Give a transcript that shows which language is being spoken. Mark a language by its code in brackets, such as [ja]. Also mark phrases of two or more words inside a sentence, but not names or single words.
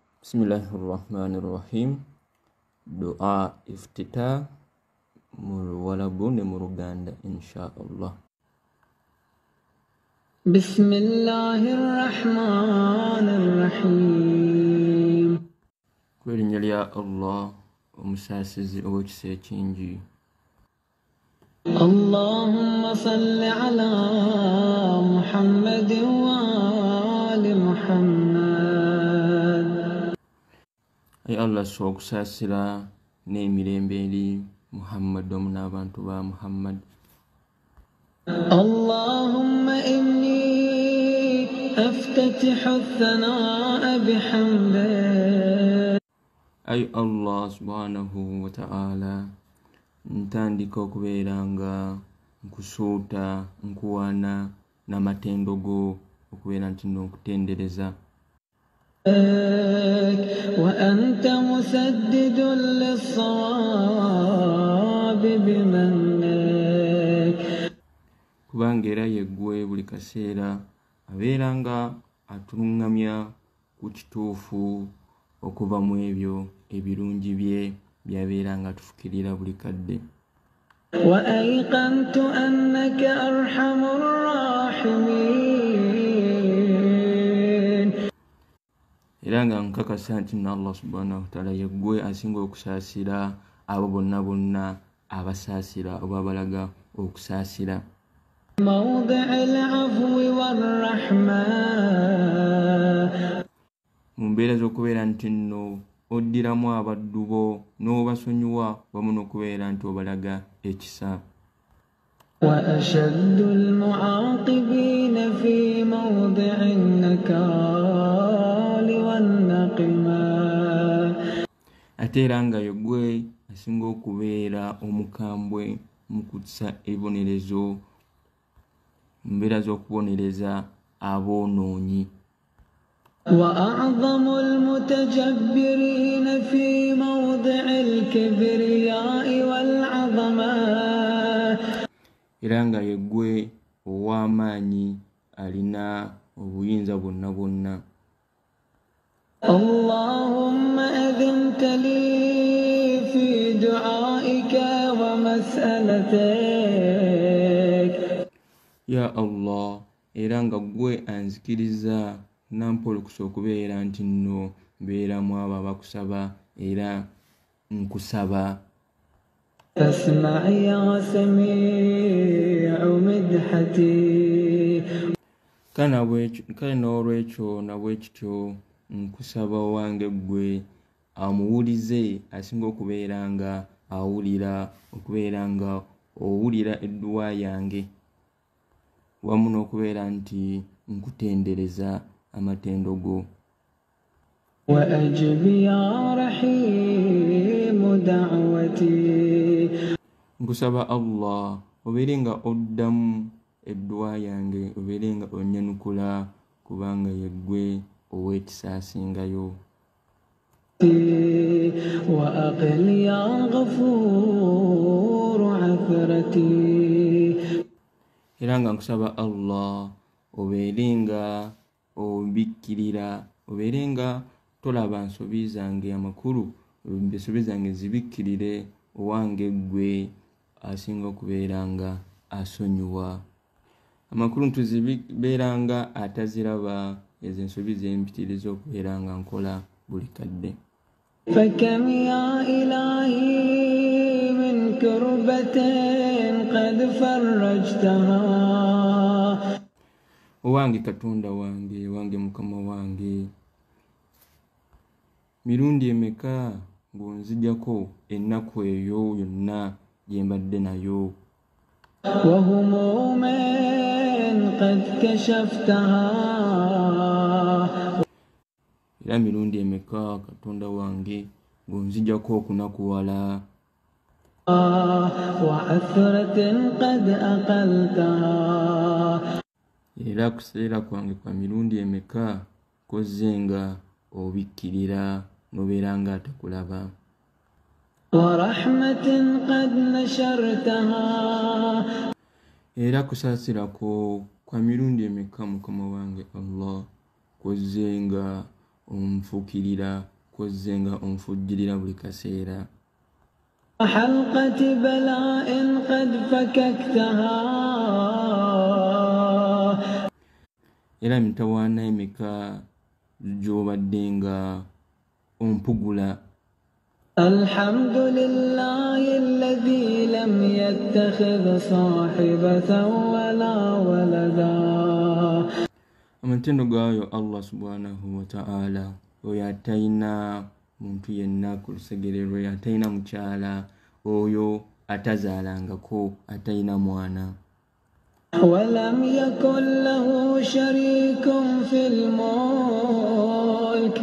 [ar] بسم الله الرحمن الرحيم. [ms] Doa iftitah walaupun di Muruganda insyaallah. [ar] بسم الله الرحمن الرحيم. [lg] Kwelinya lya Allah omusasizi ow'ekisa ekingi. [ar] اللهم صل على محمد وعلى آل محمد. [lg] Ay Allah sokusasira n'emirembe eri Muhammad omu n'abantu ba Muhammad. [ar] اللهم إني أفتتح الثناء بحمدك. [lg] Ay Allah [ar] سبحانه وتعالى [lg] ntandika okubeeranga nkusuuta nkuwaana n'amatendo go okubeera nti n'okutendereza. [ar] وأنت مسدد للصواب بمنك. [lg] Kubanga era yeggwe buli kaseera abeeranga atulungamya ku kituufu okuva mu ebyo ebirungi bye byabeeranga atufukirira buli kadde. [ar] وأيقنت أنك أرحم الراحمين. [lg] Era nga nkakasa nti Allah [ar] سبحانه وتعالى [lg] yeggwe asinga okusaasira abo bonna bonna abasaasira oba abalaga okusaasira. [ar] موضع العفو والرحمة. [lg] Mu mbeera z'okubeera nti nno oddiramu abaddu bo n'obasonyiwa wamu n'okubeera nti obalaga ekisa. [ar] وأشد المعاقبين في موضع النكال والنقمة. [lg] Ate era nga yeggwe asinga okubeera omukambwe mu kussa ebibonerezo mu mbeera z'okubonereza aboonoonyi. [ar] وأعظم المتجبرين في موضع الكبرياء والعظمة. [lg] Era nga yeggwe ow'amaanyi alina obuyinza bwonna bwonna. [ar] اللهم أذنت لي في دعائك ومسألتك. يا الله, [lg] era nga gwe anzikiriza nampolokusa okubeera nti nno mbeeramu abo abakusaba era nkusaba. [ar] فاسمع يا سميع مدحتي. [lg] Kale n'olwekyo nabwekityo nkusaba wange gwe amuwulize asinga okubeera nga awulira okubeera nga owulira edduwa yange wamu n'okubeera nti nkutendereza amatendo go. [ar] وأجب يا رحيم دعوتي. [lg] Nkusaba Allah obeere nga oddamu edduwa yange obeere nga onnyanukula kubanga yeggwe ow'ekisa asingayo. [ar] وأقل يا غفور عثرتي. [lg] Era nga nkusaba Allah obeere nga obikkirira obeere nga tolaba nsobi zange amakulu ensobi zange zibikkirire owange ggwe asinga okubeera nga asonyiwa amakulu ntuzibeera nga ataziraba ezo ensobi zempitiriza okubeera nga nkola buli kadde. [ar] فكم يا إلهي من كربة قد فرجتها. [lg] Owange Katonda wange wange Mukama wange mirundi emeka ng'onzijjako ennaku eyo yonna gye mbadde nayo. [ar] وهموم قد كشفتها. [lg] Era mirundi emeka Katonda wange ng'onzijjako okunakuwala. [ar] وعثرة قد أقلتها. [lg] Era kuseera kwange kwa mirundi emeka kozze nga obikkirira n'obeera nga atakulaba. [ar] ورحمة قد نشرتها. [lg] Era kusaasirako kwa mirundi emeka Mukama wange Allah kozze nga onfukirira kwezzenga onfujjirira buli kaseera. [ar] حلقة بلاء قد فككتها [lg] Era mitawaana emeka gy'obadde nga ompugula. [ar] الحمد لله الذي لم يتخذ صاحبة ولا ولدا. [lg] Amatendo gaayo Allah [ar] سبحانه وتعالى [lg] oyo atayina muntu yenna ku lusegererwe, atayina mukyala, oyo atazaalangako, atayina mwana. [ar] ولم يكن له شريك في الملك